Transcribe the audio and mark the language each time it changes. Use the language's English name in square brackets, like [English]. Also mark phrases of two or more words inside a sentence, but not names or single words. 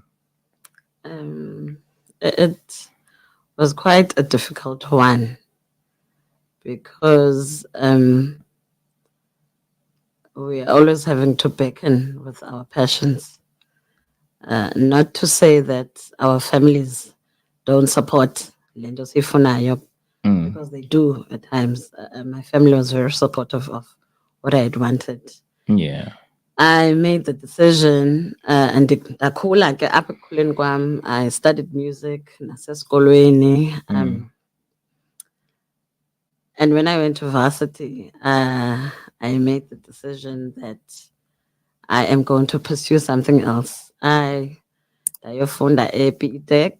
[English] um, it was quite a difficult one because we are always having to beckon with our passions. Not to say that our families don't support [Xhosa] lento siyifunayo, Mm. [English] because they do at times. My family was very supportive of what I had wanted. Yeah. I made the decision, and [Xhosa] ndakhula ke apha ekukhuleni kwam, [English] I studied music nasesikolweni. And when I went to varsity, I made the decision that I am going to pursue something else. [Xhosa] Ndayofunda e-BTech,